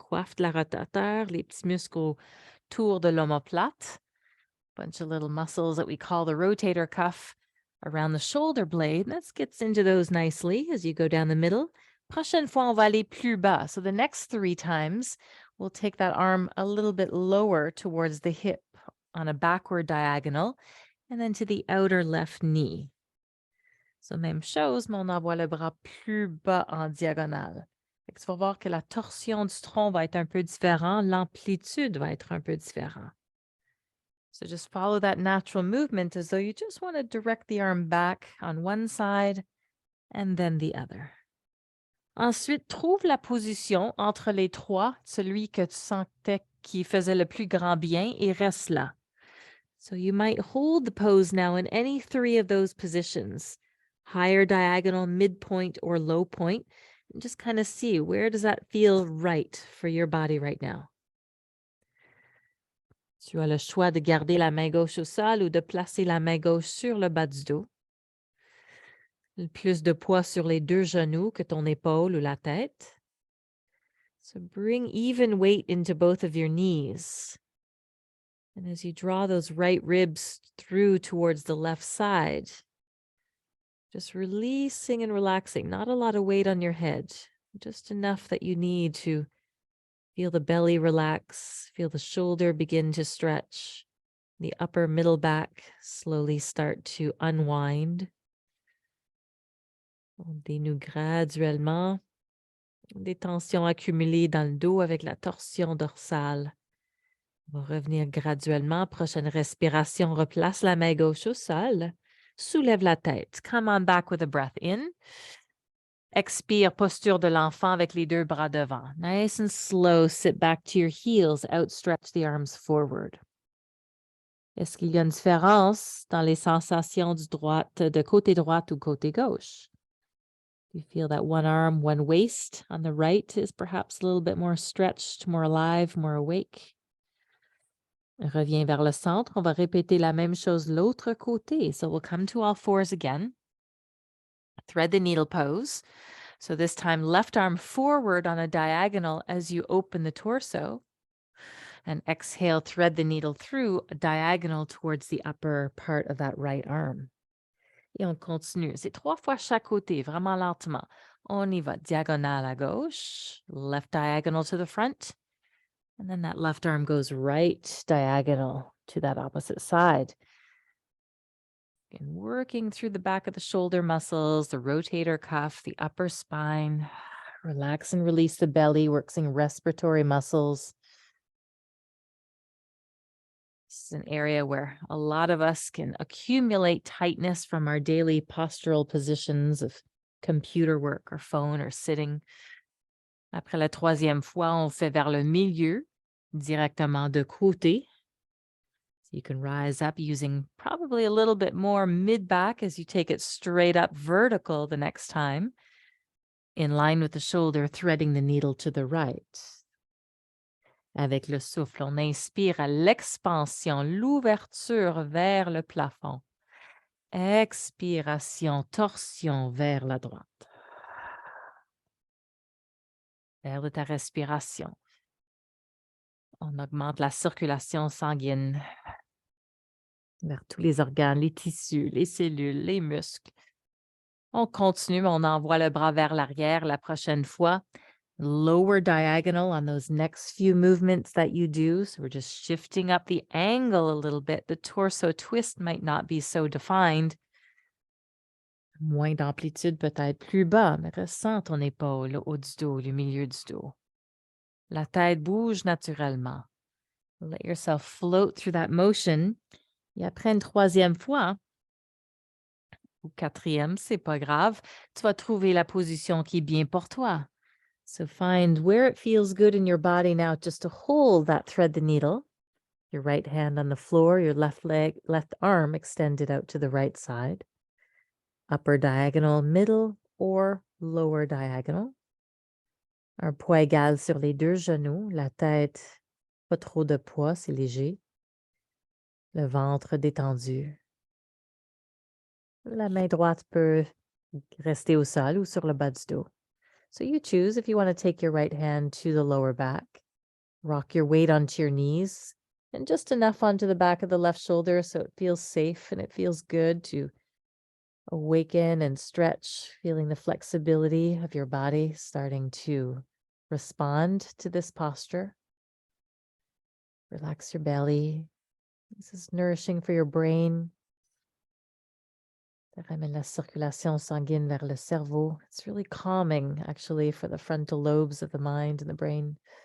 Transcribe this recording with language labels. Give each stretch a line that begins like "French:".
French: coiffe de la rotateur, les petits muscles autour de l'omoplate.
English: Bunch of little muscles that we call the rotator cuff around the shoulder blade. Let's get into those nicely as you go down the middle.
French: Prochaine fois, on va aller plus bas.
English: So the next 3 times, we'll take that arm a little bit lower towards the hip on a backward diagonal and then to the outer left knee.
French: So même chose, mais on envoie le bras plus bas en diagonale. Fait que tu vas voir que la torsion du tronc va être un peu différente, l'amplitude va être un peu différente.
English: So just follow that natural movement as though you just want to direct the arm back on one side and then the other.
French: Ensuite, trouve la position entre les trois, celui que tu sentais qui faisait le plus grand bien, et reste là.
English: So you might hold the pose now in any 3 of those positions, higher diagonal, midpoint, or low point, and just kind of see where does that feel right for your body right now.
French: Tu as le choix de garder la main gauche au sol ou de placer la main gauche sur le bas du dos. Plus de poids sur les 2 genoux que ton épaule ou la tête.
English: So bring even weight into both of your knees. And as you draw those right ribs through towards the left side, just releasing and relaxing. Not a lot of weight on your head, just enough that you need to feel the belly relax, feel the shoulder begin to stretch, the upper middle back slowly start to unwind.
French: On dénoue graduellement des tensions accumulées dans le dos avec la torsion dorsale. On va revenir graduellement. Prochaine respiration, replace la main gauche au sol. Soulève la tête.
English: Come on back with a breath in.
French: Expire, posture de l'enfant avec les 2 bras devant.
English: Nice and slow, sit back to your heels, outstretch the arms forward.
French: Est-ce qu'il y a une différence dans les sensations de côté droit ou côté gauche?
English: You feel that one arm, one waist on the right is perhaps a little bit more stretched, more alive, more awake.
French: Reviens vers le centre. On va répéter la même chose l'autre côté.
English: So we'll come to all fours again. Thread the needle pose. So this time, left arm forward on a diagonal as you open the torso. And exhale, thread the needle through a diagonal towards the upper part of that right arm.
French: Et on continue. C'est 3 fois chaque côté, vraiment lentement. On y va. Diagonale à gauche,
English: left diagonal to the front. And then that left arm goes right diagonal to that opposite side. And working through the back of the shoulder muscles, the rotator cuff, the upper spine. Relax and release the belly, working respiratory muscles. This is an area where a lot of us can accumulate tightness from our daily postural positions of computer work or phone or sitting.
French: Après la 3e fois, on fait vers le milieu, directement de côté.
English: So you can rise up using probably a little bit more mid-back as you take it straight up vertical the next time, in line with the shoulder, threading the needle to the right.
French: Avec le souffle, on inspire à l'expansion, l'ouverture vers le plafond. Expiration, torsion vers la droite. Vers de ta respiration. On augmente la circulation sanguine vers tous les organes, les tissus, les cellules, les muscles. On continue, on envoie le bras vers l'arrière la prochaine fois.
English: Lower diagonal on those next few movements that you do. So we're just shifting up the angle a little bit. The torso twist might not be so defined.
French: Moins d'amplitude peut-être plus bas, mais ressens ton épaule, le haut du dos, le milieu du dos. La tête bouge naturellement.
English: Let yourself float through that motion.
French: Et après une 3e fois, ou 4e, c'est pas grave, tu vas trouver la position qui est bien pour toi.
English: So find where it feels good in your body now just to hold that thread the needle. Your right hand on the floor, your left arm extended out to the right side. Upper diagonal, middle, or lower diagonal.
French: Un poids égal sur les 2 genoux, la tête, pas trop de poids, c'est léger. Le ventre détendu. La main droite peut rester au sol ou sur le bas du dos.
English: So you choose if you want to take your right hand to the lower back. Rock your weight onto your knees and just enough onto the back of the left shoulder so it feels safe and it feels good to awaken and stretch, feeling the flexibility of your body starting to respond to this posture. Relax your belly. This is nourishing for your brain.
French: Ça ramène la circulation sanguine vers le cerveau.
English: It's really calming, actually, for the frontal lobes of the mind and the brain.